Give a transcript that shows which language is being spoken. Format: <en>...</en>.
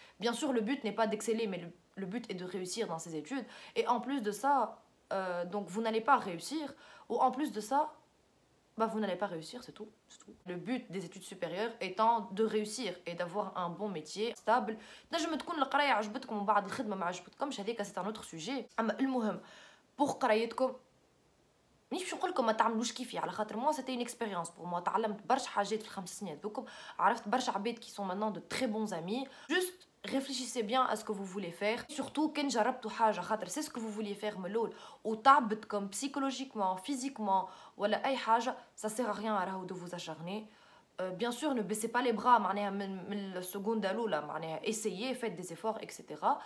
<fr>Bien sûr, le but n'est pas d'exceller, mais le but est de réussir dans ces études. Et en plus de ça, donc vous n'allez pas réussir, ou en plus de ça, bah vous n'allez pas réussir, c'est tout, c'est tout. Le but des études supérieures étant de réussir et d'avoir un bon métier stable. C'est un autre sujet. Pour</fr> <ar>قرايتكم مانيش باش نقول لكم ما تعملوش كيفي على خاطر</ar> <fr>moi c'était une expérience pour moi.</fr> <ar>تعلمت برشا حاجات في الخمس سنين هذوكم, عرفت برشا عباد</ar> <fr>qui sont maintenant de très bons amis. Juste réfléchissez bien à ce que vous voulez faire, surtout</fr> <ar>كان جربتوا حاجه خاطر</ar> <fr>c'est ce que vous vouliez faire</fr> <ar>من الاول وتعبتكم</ar> <fr>psychologiquement physiquement</fr> <ar>ولا اي حاجه,</ar> <fr>ça sert à rien</fr> <ar>راهو</ar> <fr>de vous acharner. Bien sûr ne baissez pas les bras</fr> <ar>معناها من السكونده الاولى معناها</ar> <fr>essayez, faites des efforts etc.</fr>